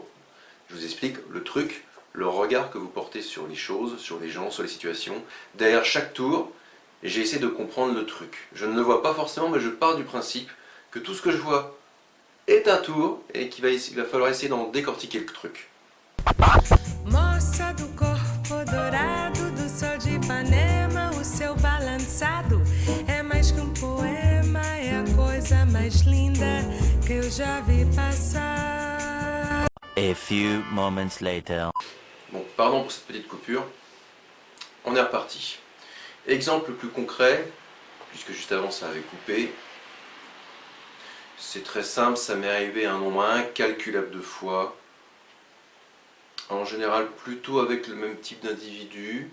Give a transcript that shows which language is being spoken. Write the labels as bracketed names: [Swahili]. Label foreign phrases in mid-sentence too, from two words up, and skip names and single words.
[French] Je vous explique le truc, le regard que vous portez sur les choses, sur les gens, sur les situations. Derrière chaque tour, j'ai essayé de comprendre le truc. Je ne le vois pas forcément, mais je pars du principe que tout ce que je vois est un tour et qu'il va falloir essayer d'en décortiquer le truc. [Portuguese] Moça do corpo dourado do sol de Ipanema, o seu balançado é mais que poema, é a coisa mais linda que eu já vi passar. [English] A few moments later. [French] Bon, pardon pour cette petite coupure. On est reparti. Exemple plus concret, puisque juste avant ça avait coupé. C'est très simple, ça m'est arrivé un nombre incalculable de fois. En général, plutôt avec le même type d'individu.